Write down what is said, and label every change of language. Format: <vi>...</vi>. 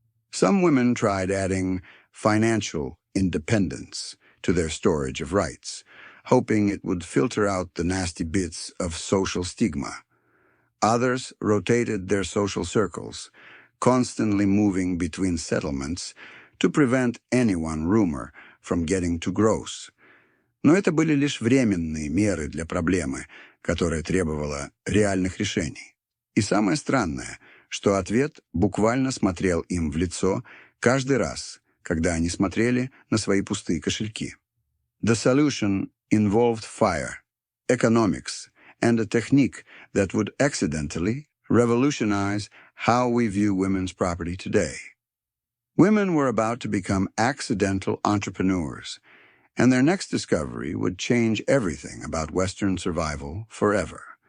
<en>Some women tried adding financial independence to their storage of rights, hoping it would filter out the nasty bits of social stigma. Others rotated their social circles, constantly moving between settlements to prevent any one rumor from getting too gross.</en> <ru>Но это были лишь временные меры для проблемы, которая требовала реальных решений. И самое странное, что ответ буквально смотрел им в лицо каждый раз, когда они смотрели на свои пустые кошельки.</ru> <en>The solution involved fire, economics, and a technique that would accidentally revolutionize how we view women's property today. Women were about to become accidental entrepreneurs, and their next discovery would change everything about Western survival forever.</en>